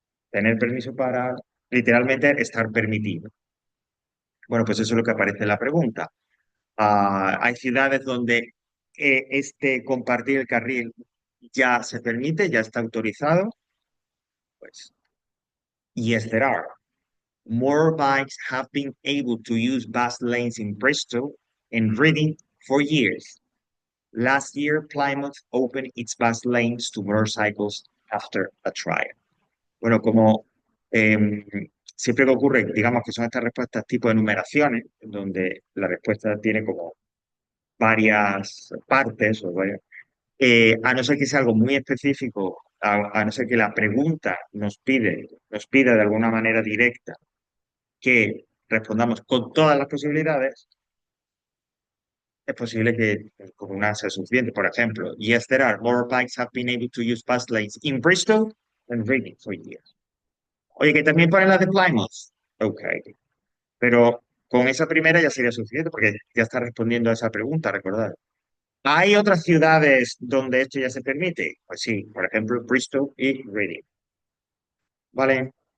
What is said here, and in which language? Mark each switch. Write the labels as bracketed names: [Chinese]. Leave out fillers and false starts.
[Spanish] Tener permiso para, literalmente, estar permitido. Bueno, pues eso es lo que aparece en la pregunta. Hay ciudades donde este compartir el carril ya se permite, ya está autorizado. [English] Pues, yes, there are. More bikes have been able to use bus lanes in Bristol and Reading for years. Last year, Plymouth opened its bus lanes to motorcycles after a trial. [Spanish] Bueno, como em, siempre que ocurre, digamos que son estas respuestas tipo de numeraciones, donde la respuesta tiene como varias partes, a no ser que sea algo muy específico, a no ser que la pregunta nos pida de alguna manera directa que respondamos con todas las posibilidades, es posible que con una sea suficiente. Por ejemplo, [English] yes, there are more bikes have been able to use bus lanes in Bristol than Reading for years. [Spanish] Oye, que también ponen las de Plymouth. Ok, pero con esa primera ya sería suficiente porque ya está respondiendo a esa pregunta, recordad. ¿Hay otras ciudades donde esto ya se permite? Pues sí, por ejemplo, Bristol y Reading. ¿Vale?